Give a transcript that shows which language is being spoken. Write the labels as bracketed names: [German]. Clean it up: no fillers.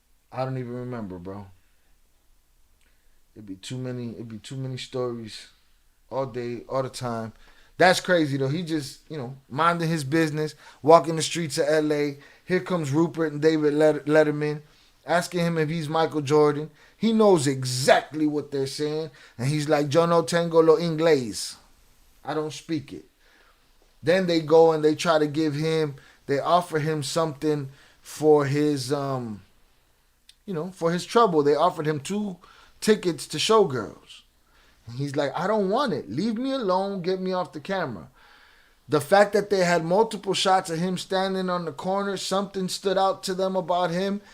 [English] I don't even remember, bro. It'd be too many stories all day, all the time. That's crazy though. He just, minding his business, walking the streets of LA. Here comes Rupert and David Letterman asking him if he's Michael Jordan. He knows exactly what they're saying. And he's like, [Spanish] yo no tengo lo inglés. [English] I don't speak it. Then they go and they try to they offer him something for his, for his trouble. They offered him 2 tickets to Showgirls. And he's like, I don't want it. Leave me alone. Get me off the camera. The fact that they had multiple shots of him standing on the corner, something stood out to them about him.